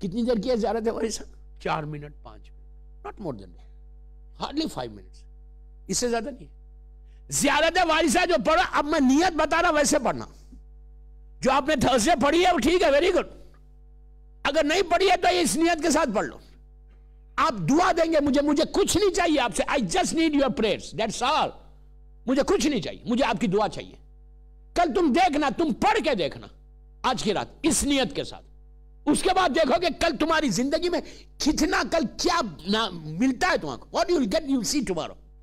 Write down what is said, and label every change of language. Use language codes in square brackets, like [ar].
[ur] کتنی دیر کی ہے زیارت وارثہ؟ 4 minute 5 minute, not more then, hardly 5 minutes, اس سے زیادہ نہیں. زیارت وارثہ جو پڑھو، اب میں نیت بتا رہا ویسے پڑھنا. جو آپ نے تھرسڈے پڑھی ہے وہ ٹھیک ہے، ویری گڈ. اگر نہیں پڑھی ہے تو اس نیت کے ساتھ پڑھ لو. آپ دعا دیں گے، مجھے کچھ نہیں چاہیے آپ سے. [en] I just need your prayers, that's all. [ur] مجھے کچھ نہیں چاہیے، مجھے آپ کی دعا چاہیے. کل تم دیکھنا، تم پڑھ کے دیکھنا آج کی رات اس نیت کے ساتھ. اس کے بعد دیکھو کہ کل تمہاری زندگی میں کتنا، کل کیا ملتا ہے تمہارے کو. What you will get, you will see tomorrow.